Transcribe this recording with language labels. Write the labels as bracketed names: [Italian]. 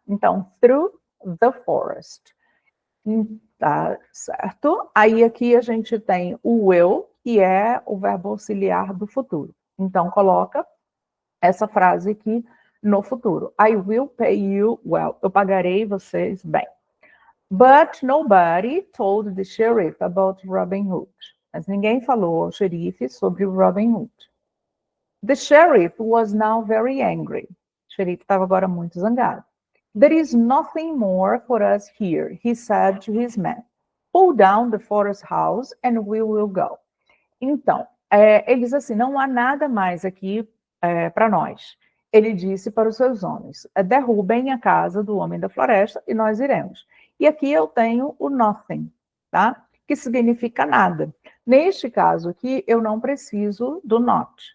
[Portuguese] Então, [English] through the forest. [Portuguese] Tá certo? Aí aqui a gente tem o will, que é o verbo auxiliar do futuro. Então, coloca essa frase aqui no futuro. [English] I will pay you well. [Portuguese] Eu pagarei vocês bem. [English] But nobody told the sheriff about Robin Hood. [Portuguese] Mas ninguém falou ao xerife sobre o Robin Hood. [English] The sheriff was now very angry. [Portuguese] O xerife estava agora muito zangado. [English] There is nothing more for us here, he said to his men. Pull down the forest house and we will go. [Portuguese] Então, ele diz assim, não há nada mais aqui para nós. Ele disse para os seus homens, derrubem a casa do homem da floresta e nós iremos. E aqui eu tenho o nothing, tá? Que significa nada. Neste caso aqui, eu não preciso do not.